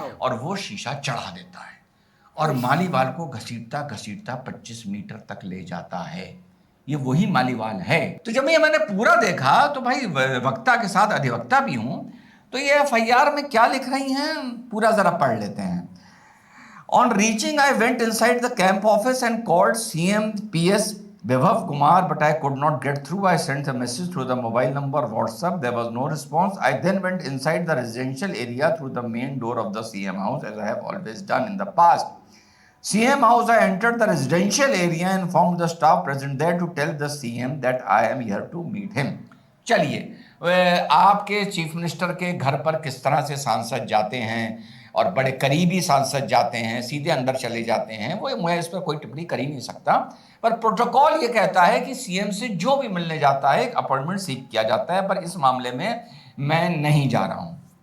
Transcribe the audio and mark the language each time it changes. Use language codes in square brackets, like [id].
[hi] और वो शीशा चढ़ा देता है और मालीवाल को घसीटता घसीटता 25 मीटर तक ले जाता है। ये वही मालीवाल है। तो जब मैंने पूरा देखा तो भाई, वक्ता के साथ अधिवक्ता भी हूं, तो ये FIR में क्या लिख रही हैं पूरा जरा पढ़ लेते हैं। [en] On reaching, I went inside the camp office and called CM PS Vibhav Kumar, but I could not get through. I sent a message through the mobile number WhatsApp. There was no response. I then went inside the residential area through the main door of the CM house, as I have always done in the past. CM house, I entered the residential area and informed the staff present there to tell the CM that I am here to meet him. [hi] चलिए, आपके chief minister के घर पर किस तरह से सांसद जाते हैं और बड़े करीबी सांसद जाते हैं, सीधे अंदर चले जाते हैं, वो मैं इस पर कोई टिप्पणी कर ही नहीं सकता। पर प्रोटोकॉल ये कहता है कि सीएम से जो भी मिलने जाता है एक अपॉइंटमेंट सीख किया जाता है, पर इस मामले में मैं नहीं जा रहा हूं।